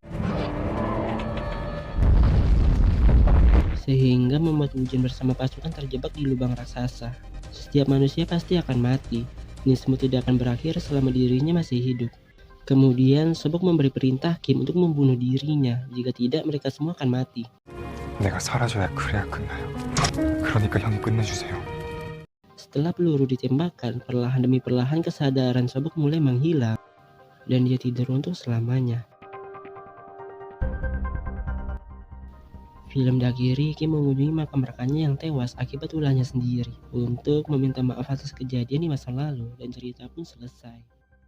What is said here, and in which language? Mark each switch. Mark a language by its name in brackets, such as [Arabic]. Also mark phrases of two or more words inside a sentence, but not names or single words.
[Indonesian] Sehingga membuat Wujin bersama pasukan terjebak di lubang raksasa. Setiap manusia pasti akan mati. Ini semua tidak akan berakhir selama dirinya masih hidup. Kemudian Sobok memberi perintah Kim untuk membunuh dirinya. Jika tidak, mereka semua akan mati. [Korean] 내가 사라져야 그래야 끝나요. 그러니까 형이 끝내주세요. [Indonesian] Setelah peluru ditembakkan, perlahan demi perlahan kesadaran Sobok mulai menghilang dan dia tidur untuk selamanya. Film diakhiri Kim mengunjungi makam rekannya yang tewas akibat ulahnya sendiri untuk meminta maaf atas kejadian di masa lalu dan cerita pun selesai.